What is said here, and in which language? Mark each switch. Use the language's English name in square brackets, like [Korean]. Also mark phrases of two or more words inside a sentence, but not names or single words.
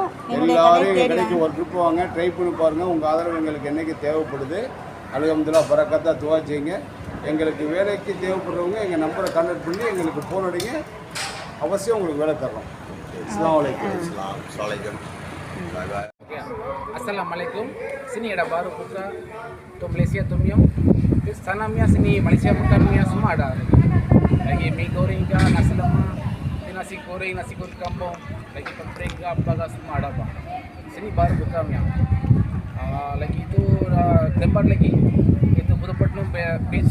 [Tamil] கடைக்கு ஒரு ட்ரிப் வாங்க, ட்ரை பண்ணி பாருங்கள். உங்கள் ஆதரவு எங்களுக்கு என்றைக்கு தேவைப்படுது. அல்ஹம்துலில்லாஹ் பரக்கத்தா துவா செய்யுங்க. எங்களுக்கு வேலைக்கு தேவைப்படுறவங்க எங்கள் நம்பரை கான்டாக்ட் பண்ணி எங்களுக்கு ஃபோன் அடிங்க. அவசியம் உங்களுக்கு வேலை தரோம். [Arabic] السلام عليكم. السلام عليكم. [Malay] Sini ada baru buka untuk Malaysia Tomyum. Sanamnya sini Malaysia bukannya semua ada. Lagi mie goreng kah, nasi lemak, nasi goreng, nasi goreng kampung, lagi pempek kah, apa semua ada pak. Sini baru bukannya. Lagi itu tempat lagi itu Puduppatnam Beach.